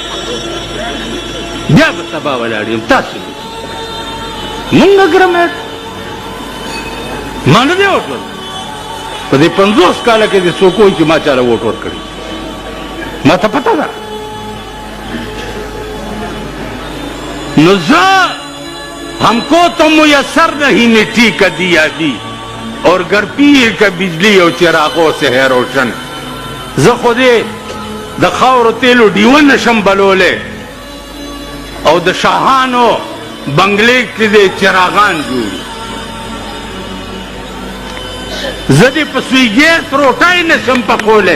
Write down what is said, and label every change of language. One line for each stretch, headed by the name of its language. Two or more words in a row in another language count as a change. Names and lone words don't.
Pashto: بیا به سبا ولاړ یم، تاسو مونږ ګرمټ ما نه دی ووټ ورکړی. په دې 50 کاله کې دې څوک وایي چې ما چاله ووټ ورکړی؟ ما ته پته ده. نو زه
Urdu: ہم کو تو میسر نہیں مٹی کا دیا دی اور گھر پیر کا بجلی اور چراغوں سے ہے روشن.
Pashto: زه خو دې د خاورو تیلو ډیوه نشم بلولی او د شاهانو بنګلې کې دې چراغان جوړي. زه دې په سوی ګیس روټۍ نشم پخولی.